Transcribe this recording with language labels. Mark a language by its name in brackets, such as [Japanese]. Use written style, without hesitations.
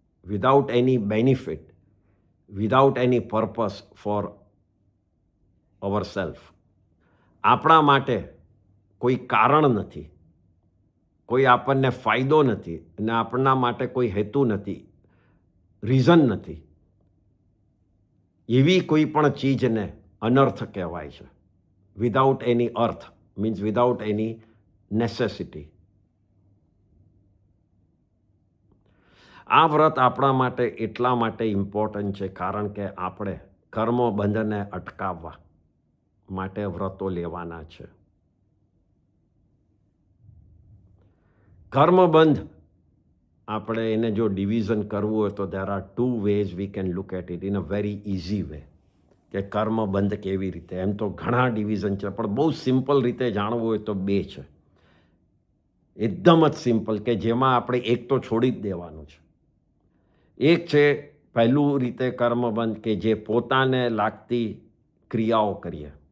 [English] without any benefit, without any purpose for ourselves. [Gujarati] આપણા માટે કોઈ કારણ નથી, કોઈ આપણને ફાયદો નથી અને આપણા માટે કોઈ હેતુ નથી, રીઝન નથી. એવી કોઈ પણ ચીજને અનર્થ કહેવાય છે. [English] Without any અર્થ means without any necessity. [Gujarati] આ વ્રત આપણા માટે એટલા માટે ઇમ્પોર્ટન્ટ છે કારણ કે આપણે કર્મબંધને અટકાવવા માટે વ્રતો લેવાના છે. કર્મબંધ આપણે એને જો ડિવિઝન કરવું હોય તો [English] there are two ways we can look at it in a very easy way. [Gujarati] કે કર્મબંધ કેવી રીતે, એમ તો ઘણા ડિવિઝન છે પણ બહુ સિમ્પલ રીતે જાણવું હોય તો બે છે. એકદમ જ સિમ્પલ કે જેમાં આપણે એક તો છોડી જ દેવાનું છે. એક છે પહેલું રીતે કર્મબંધ કે જે પોતાને લાગતી ક્રિયાઓ કરીએ.